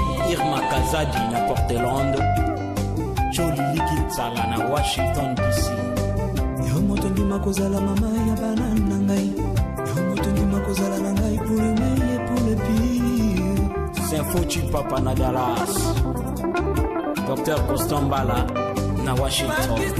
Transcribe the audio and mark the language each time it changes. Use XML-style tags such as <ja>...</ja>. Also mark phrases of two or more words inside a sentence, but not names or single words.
<ln>Irma Kazadi na Portland, Jolie Likitsala na Washington D C. Yo moto ndima kozala mama ya bana na ngai. Yo moto ndima kozala na ngai</ln> <fr>pour le meilleur, pour le pire.</fr> <ln>Saint Fauci Papa na Dallas. Docteur Constant Mbala na Washington.</ln>